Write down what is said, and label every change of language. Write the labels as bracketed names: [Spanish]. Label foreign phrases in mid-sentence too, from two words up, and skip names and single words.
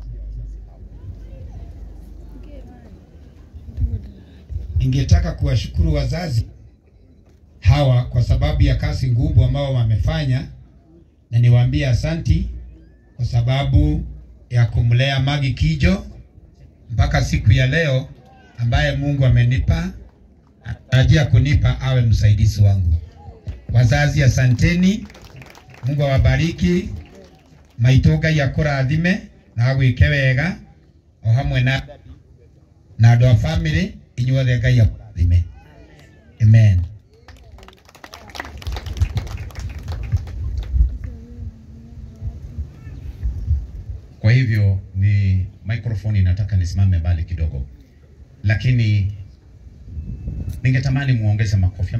[Swahili] Ningetaka kuwashukuru wazazi hawa kwa sababu ya kazi ngumu ambao wamefanya, na niwaambie asanti kwa sababu ya kumlea Magi Kijo mpaka siku ya leo ambaye Mungu amenipa, anatarajia kunipa awe msaidizi wangu. Wazazi asanteni, Mungu awabariki, [Kikuyu] maitoga ya kurathime na agwike wega o hamwe na andu a family inyuothe Ngai akurathime. Amen. [Swahili] Kwa hivyo ni microphone nataka nisimame mbali kidogo, lakini ningetamani muongeze makofi.